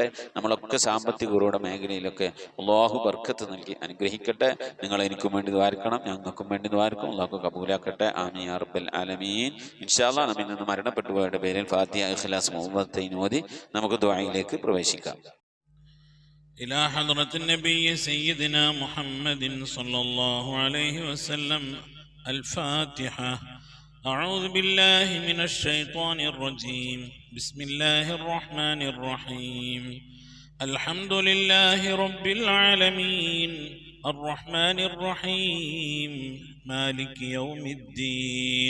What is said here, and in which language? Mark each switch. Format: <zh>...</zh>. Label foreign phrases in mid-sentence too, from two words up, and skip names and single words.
<ml>നമ്മളൊക്കെ സാമ്പത്തികരുടെ മേഖലയിലൊക്കെ അല്ലാഹു ബർക്കത്ത് നൽകി അനുഗ്രഹിക്കട്ടെ. നിങ്ങൾ എനിക്കും വേണ്ടി ദ്വാരിക്കണം, ഞങ്ങൾക്കും വേണ്ടി ദ്വാരിക്കും. അല്ലാഹു കബൂലാക്കട്ടെ.</ml> <ar>آمين يا رب العالمين. إن شاء الله</ar> <ml>നമ്മിൽ നിന്ന് മരണപ്പെട്ടുപോയവരുടെ പേരിൽ ഫാത്തിഹ, ഇഖ്ലാസ്, മുഅവ്വദത്തൈൻ ഓതി നമുക്ക് ദുആയിലേക്ക് പ്രവേശിക്കാം.</ml> <ar>إلى حضرة النبي سيدنا محمد صلى الله عليه وسلم. الفاتحة. أعوذ بالله من الشيطان الرجيم. بسم الله الرحمن الرحيم. الحمد لله رب العالمين الرحمن الرحيم مالك يوم الدين.</ar>